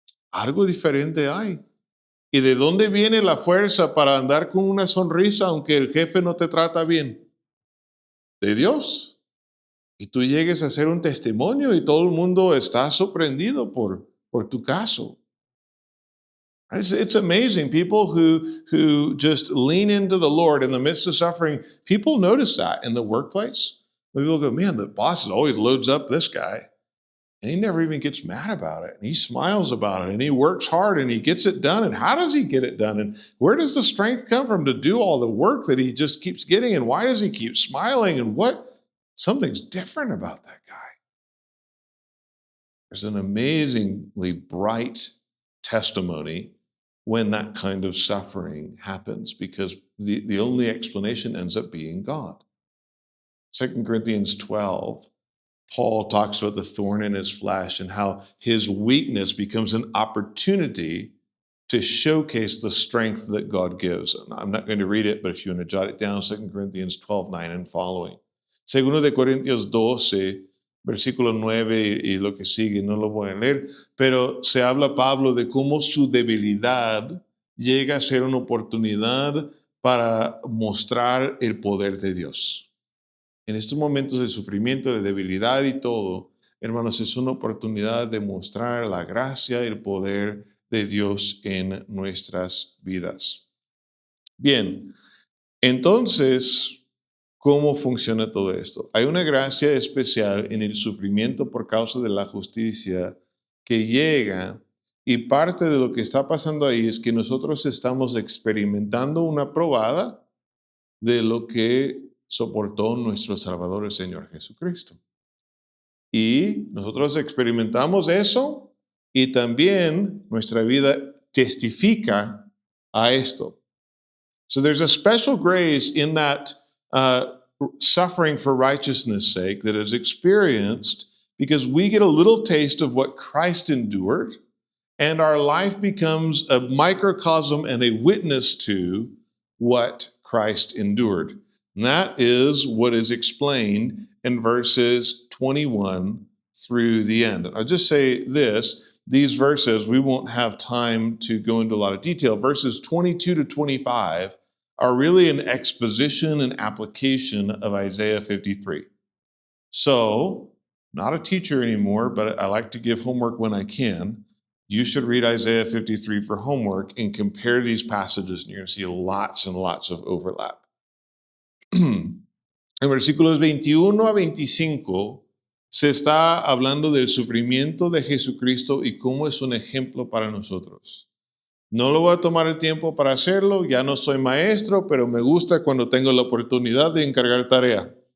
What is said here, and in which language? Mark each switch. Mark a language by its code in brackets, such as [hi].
[es] Algo diferente hay. ¿Y de dónde viene la fuerza para andar con una sonrisa aunque el jefe no te trata bien? De Dios. Y tú llegues a ser un testimonio y todo el mundo está sorprendido por tu caso. [en] It's amazing. People who just lean into the Lord in the midst of suffering, people notice that in the workplace. People go, man, the boss always loads up this guy. And he never even gets mad about it. And he smiles about it and he works hard and he gets it done. And how does he get it done? And where does the strength come from to do all the work that he just keeps getting? And why does he keep smiling? And what? Something's different about that guy. There's an amazingly bright testimony when that kind of suffering happens, because the only explanation ends up being God. 2 Corinthians 12, Paul talks about the thorn in his flesh and how his weakness becomes an opportunity to showcase the strength that God gives. And I'm not going to read it, but if you want to jot it down, 2 Corinthians 12:9 and following. [es] Segundo de Corintios 12, versículo 9 y lo que sigue, no lo voy a leer, pero se habla Pablo de cómo su debilidad llega a ser una oportunidad para mostrar el poder de Dios. En estos momentos de sufrimiento, de debilidad y todo, hermanos, es una oportunidad de mostrar la gracia y el poder de Dios en nuestras vidas. Bien, entonces, ¿cómo funciona todo esto? Hay una gracia especial en el sufrimiento por causa de la justicia que llega, y parte de lo que está pasando ahí es que nosotros estamos experimentando una probada de lo que soportó nuestro Salvador, el Señor Jesucristo. Y nosotros experimentamos eso y también nuestra vida testifica a esto. [en] So there's a special grace in that suffering for righteousness' sake that is experienced because we get a little taste of what Christ endured, and our life becomes a microcosm and a witness to what Christ endured. And that is what is explained in verses 21 through the end. I'll just say this, these verses, we won't have time to go into a lot of detail. Verses 22 to 25 are really an exposition and application of Isaiah 53. So, not a teacher anymore, but I like to give homework when I can. You should read Isaiah 53 for homework and compare these passages, and you're going to see lots and lots of overlap. [es] En versículos 21 a 25 se está hablando del sufrimiento de Jesucristo y cómo es un ejemplo para nosotros. No lo voy a tomar el tiempo para hacerlo, ya no soy maestro, pero me gusta cuando tengo la oportunidad de encargar tarea.